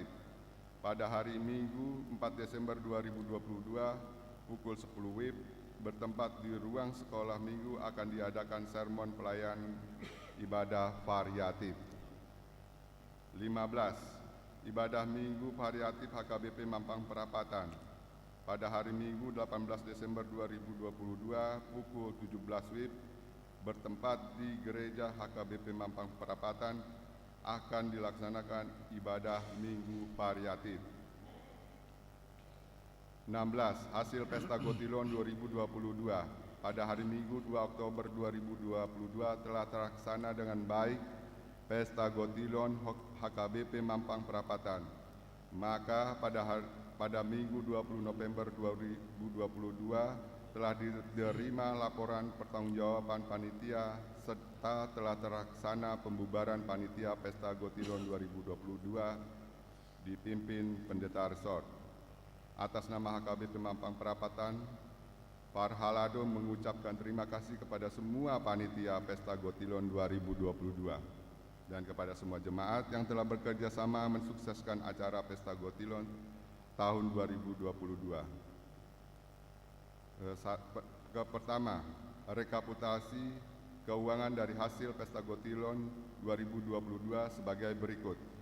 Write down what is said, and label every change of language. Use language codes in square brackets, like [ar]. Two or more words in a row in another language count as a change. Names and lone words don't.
[id] Pada hari Minggu 4 Desember 2022 pukul 10 WIB bertempat di ruang sekolah minggu akan diadakan sermon pelayanan ibadah variatif. 15. Ibadah Minggu Variatif HKBP Mampang Perapatan pada hari Minggu 18 Desember 2022 pukul 17 WIB bertempat di Gereja HKBP Mampang Perapatan akan dilaksanakan ibadah Minggu Variatif. 16. Hasil Pesta Gotilon 2022 pada hari Minggu 2 Oktober 2022 telah terlaksana dengan baik Pesta Gotilon HKBP Mampang Perapatan. Maka pada Minggu 20 November 2022 telah diterima laporan pertanggungjawaban panitia serta telah terlaksana pembubaran panitia Pesta Gotilon 2022 dipimpin Pendeta Resort. Atas nama HKBP Mampang Perapatan, Farhalado mengucapkan terima kasih kepada semua panitia Pesta Gotilon 2022 dan kepada semua jemaat yang telah bekerja sama mensukseskan acara Pesta Gotilon tahun 2022. Pertama, rekapitulasi keuangan dari hasil Pesta Gotilon 2022 sebagai berikut.